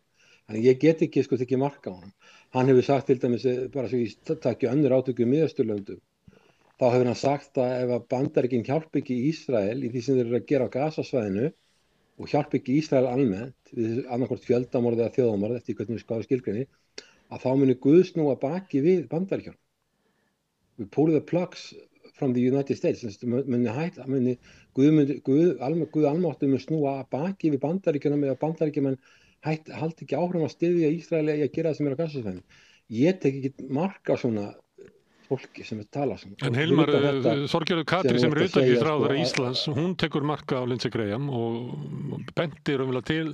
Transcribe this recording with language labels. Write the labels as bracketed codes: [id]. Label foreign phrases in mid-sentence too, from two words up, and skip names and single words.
[is] Þannig ég get ekki tekið mark á hann. Hann hefur sagt til dæmis, bara svo ég taki önnur átöku í Miðausturlöndum, þá hefur hann sagt að ef að Bandaríkin hjálpi ekki Ísrael í því sem þeir eru að gera á Gazasvæðinu og hjálpi ekki Ísrael almennt við annarkvort fjöldamorð eða þjóðamorð eftir hvernig við skráðum skilgreini, að þá muni Guð snúa baki við Bandaríkjunum. [en] We pull the plugs from the United States. [is] Guð almáttur mun snúa baki við Bandaríkjunum eða Bandaríkjumenn haldi ekki áfram að styðja Ísrael í að gera það sem er á Gazasvæðinu. Ég tek ekki mark á svona fólki sem tala svona. En Hilmar, Þorgerður Katrín sem er utanríkisráðherra Íslands, hún tekur marka á Lindsey Graham og bendir til